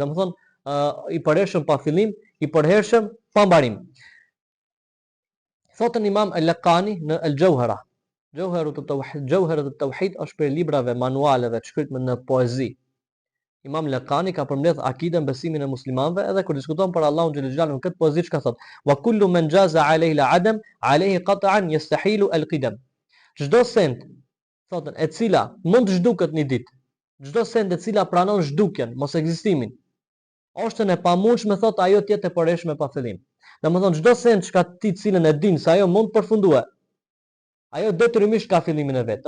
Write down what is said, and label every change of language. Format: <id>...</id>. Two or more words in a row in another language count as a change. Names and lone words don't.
<sq>Domethënë i përhershëm pa fillim, i përhershëm pa mbarim. Thotën Imam al-Laqani në al-Jawhara. Jawharat at-Tauhid është për librave manualeve të shkruar në poezi. Imam Laqani ka përmbledh akiden, besimin e muslimanëve, edhe kur diskuton për Allahun</sq> <ar>جل جلاله</ar> <sq>në këtë poezi çka thot:</sq> <ar>"وكل من جاز عليه العدم عليه قطعا يستحيل القدم."</ar> <sq>Çdo send, thotën, e cila mund të zhduket një ditë, çdo send e cila pranon zhdukjen, mos ekzistimin, është e pamundshme thot ajo të jetë e përhershme pa fillim. Domethënë çdo send çka ti cilën e din se ajo mund të përfundojë, ajo detyrimisht ka fillimin e vet.</sq>